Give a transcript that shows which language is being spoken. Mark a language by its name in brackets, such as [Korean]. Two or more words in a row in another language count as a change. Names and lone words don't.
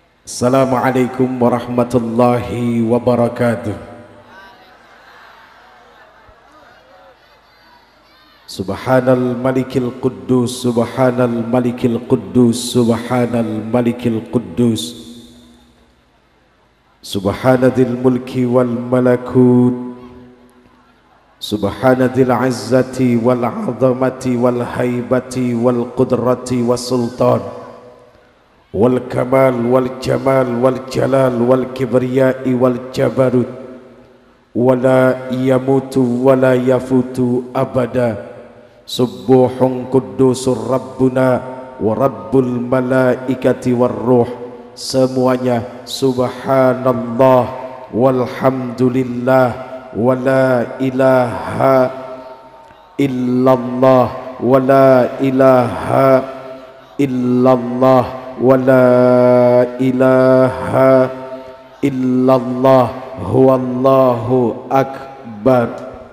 [Arabic] السلام عليكم ورحمة الله وبركاته. سبحان الملك القدوس، سبحان الملك القدوس، سبحان الملك القدوس, سبحان ذي الملك والملكوت، سبحان ذي العزة والعظمة والهيبة والقدرة والسلطان والكمال والجمال والجلال والكبرياء والجبروت، ولا يموت ولا يفوت أبدا. سبوح قدوس ربنا ورب الملائكة والروح. Semuanya سبحان الله والحمد لله ولا إله إلا الله ولا إله إلا الله ولا إله إلا الله هو الله أكبر.